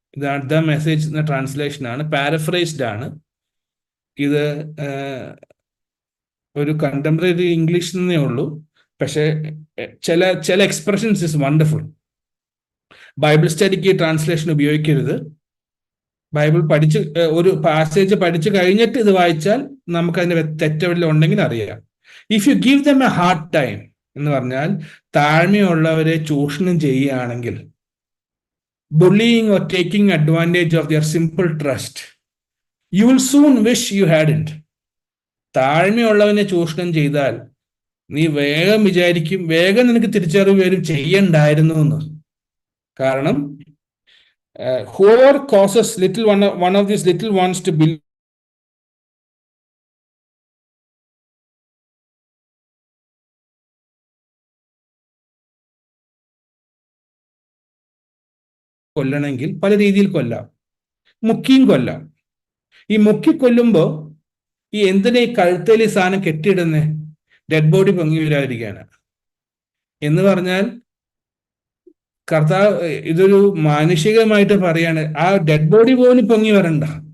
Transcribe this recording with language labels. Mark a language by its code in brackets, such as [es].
[ml] ഇത് the message എന്ന ട്രാൻസ്ലേഷനാണ്, പാരഫ്രൈസ്ഡ് ആണ്. ഇത് ഒരു കണ്ടംപററി ഇംഗ്ലീഷ് എന്നേ ഉള്ളൂ, പക്ഷെ ചില expressions [en] Is wonderful. [ml] Bible സ്റ്റഡിക്ക് translation ഉപയോഗിക്കരുത്. ബൈബിൾ ഒരു പാസേജ് പഠിച്ചു കഴിഞ്ഞിട്ട് ഇത് വായിച്ചാൽ നമുക്ക് അതിന്റെ തെറ്റെല്ലാം ഉണ്ടെങ്കിൽ അറിയാം. [en] if you give them a hard time [ml] എന്ന് പറഞ്ഞാൽ താഴ്മയുള്ളവരെ ചൂഷണം ചെയ്യുകയാണെങ്കിൽ, [en] bullying or taking advantage of their simple trust, you will soon wish you hadn't. [ml] താഴ്മയുള്ളവനെ ചൂഷണം ചെയ്താൽ നീ വേഗം വിചാരിക്കും, വേഗം നിനക്ക് തിരിച്ചറിവ് വരും, ചെയ്യണ്ടായിരുന്നു എന്ന്. [en] കാരണം whoever causes one of these little ones to believe [ml] കൊല്ലണമെങ്കിൽ പല രീതിയിൽ കൊല്ലാം. മുക്കിയും കൊല്ലാം. ഈ മുക്കിക്കൊല്ലുമ്പോൾ ഈ എന്തിനാ ഈ കഴുത്തേൽ ഈ സാധനം കെട്ടിയിടുന്നേ? ഡെഡ് ബോഡി പൊങ്ങി വരാതിരിക്കാനാണ്. എന്ന് പറഞ്ഞാൽ കർത്താവ് ഇതൊരു മാനുഷികമായിട്ട് പറയാണ്, ആ ഡെഡ് ബോഡി പോലും പൊങ്ങി വരണ്ട.